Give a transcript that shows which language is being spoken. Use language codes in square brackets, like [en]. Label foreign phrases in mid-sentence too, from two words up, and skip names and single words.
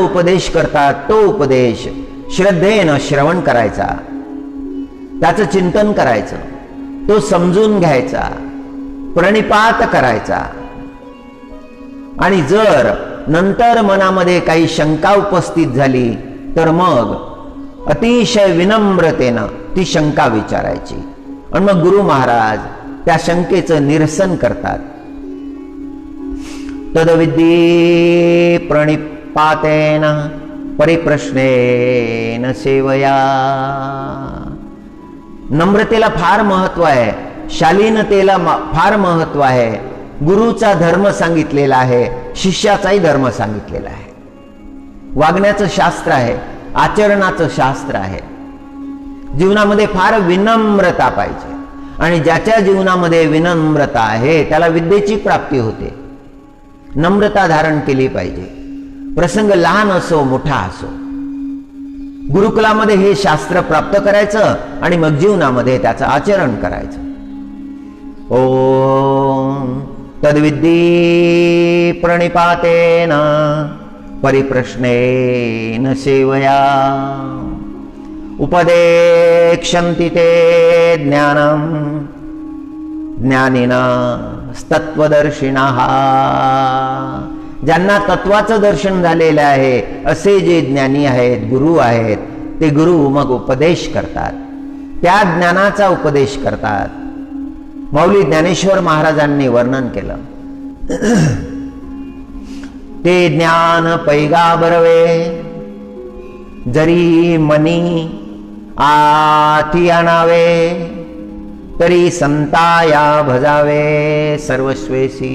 [mr] उपदेश करतात तो उपदेश श्रद्धेनं श्रवण करायचा, त्याचं चिंतन करायचं, तो समजून घ्यायचा, प्रणिपात करायचा आणि जर नंतर मनामध्ये काही शंका उपस्थित झाली तर मग अतिशय विनम्रतेनं ती शंका विचारायची आणि मग गुरु महाराज त्या शंकेचं निरसन करतात. [sa] तद्विद्धि प्रणिपातेन परिप्रश्नेन सेवया. [mr] नम्रतेला फार महत्व आहे, शालीनतेला फार महत्व आहे. गुरुचा धर्म सांगितलेला आहे, शिष्याचाही धर्म सांगितलेला आहे. वागण्याचं शास्त्र आहे, आचरणाचं शास्त्र आहे. जीवनामध्ये फार विनम्रता पाहिजे आणि ज्याच्या जीवनामध्ये विनम्रता आहे त्याला विद्येची प्राप्ती होते. नम्रता धारण केली पाहिजे, प्रसंग लहान असो मोठा असो. गुरुकुलामध्ये हे शास्त्र प्राप्त करायचं आणि मग जीवनामध्ये त्याचं आचरण करायचं. [sa] ओम तद्विद्धि प्रणिपातेन परिप्रश्नेन सेवया उपदेक्षन्ति ते ज्ञानम् ज्ञानिनास्तत्त्वदर्शिनः. [mr] ज्यांना तत्वाचं दर्शन झालेलं आहे असे जे ज्ञानी आहेत, गुरु आहेत, ते गुरु मग उपदेश करतात, त्या ज्ञानाचा उपदेश करतात. माऊली ज्ञानेश्वर महाराजांनी वर्णन केलं. ते ज्ञान पैगा बरवे जरी मनी आती आणावे तरी संताया भजावे सर्वस्वेसी.